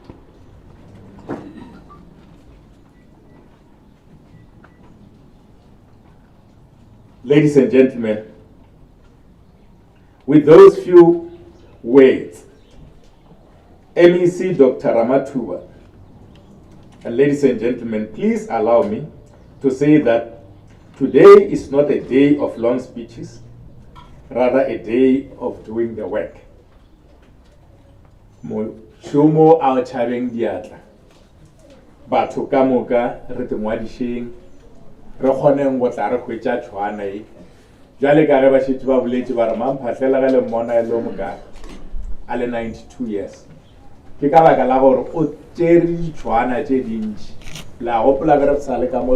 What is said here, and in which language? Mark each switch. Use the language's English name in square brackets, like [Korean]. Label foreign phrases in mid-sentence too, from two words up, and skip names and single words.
[English] Ladies and gentlemen, with those few words, MEC Dr. Ramathuba, and ladies and gentlemen, please allow me to say that today is not a day of long speeches, rather a day of doing the work. [Northern Sotho] Mošomo a o tšhabeng diatla batho ka moka re te ngwadišeng re kgoneng go tla re hwetša tšhwana e jwale ka ge ba šetše ba boletše ba re mamphatlhela ge le mmona e le moka a le 92 years ke ka baka la gore o tšere ditšhwana tše dintši la gopola ge re sa le ka